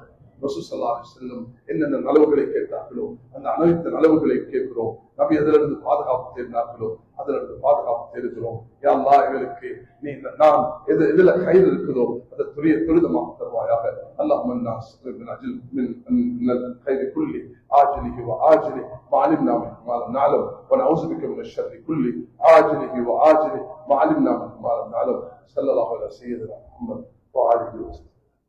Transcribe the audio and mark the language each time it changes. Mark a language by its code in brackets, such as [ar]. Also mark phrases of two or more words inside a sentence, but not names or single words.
[ta] ரசூல் [ar] صلى الله عليه وسلم [ta] என்னென்ன நலவுகளை கேட்டார்களோ அந்த அனைத்து நலவுகளை கேட்கிறோம். நபி அதிலிருந்து பாதுகாப்பு தேடினார்களோ அதிலிருந்து பாதுகாப்பு தேடுகிறோம். யா அல்லாஹ், எங்களுக்கு நீ நான் எதுல கயிறு இருக்குதோ அதை துரிதமாக தருவாயாக. [ar] اللهم إنا نسألك من الخير كله عاجله وآجله ما علمنا منه ما لم نعلم ونعوذ بك من الشر كله عاجله وآجله ما علمنا منه ما لم نعلم. صلى الله على سيدنا محمد وعلى آله وسلم.